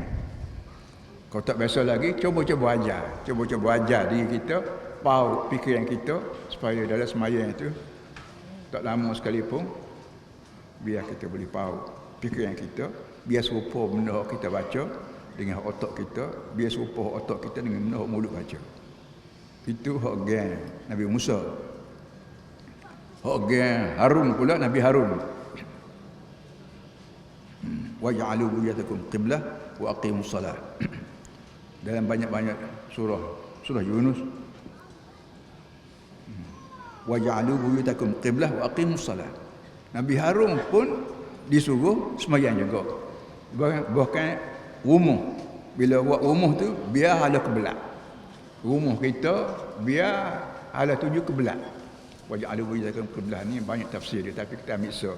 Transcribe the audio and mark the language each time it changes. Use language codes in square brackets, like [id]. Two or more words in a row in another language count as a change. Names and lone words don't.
[ms] Kalau tak biasa lagi, cuba-cuba ajar diri kita, paut fikiran kita, supaya dalam semayang itu tak lama sekalipun biar kita boleh paut fikiran kita, biar serupa benda yang kita baca dengan otak kita, biar serupa otak kita dengan benda yang mulut baca. Itu hak gen Nabi Musa. Hak gen Harun pula Nabi Harun. [ar] واجعلوا بيوتكم قبلة وأقيموا الصلاة. [ms] Dalam banyak-banyak surah Yunus. [ar] واجعلوا بيوتكم قبلة وأقيموا الصلاة. [ms] Nabi Harun pun disuruh sembahyang juga. Bahkan rumah, bila buat rumah tu biar ada kiblat. Rumah kita biar ada tuju kiblat. [ar] واجعلوا بيوتكم قبلة [ms] ni banyak tafsir dia, tapi kita ambil so.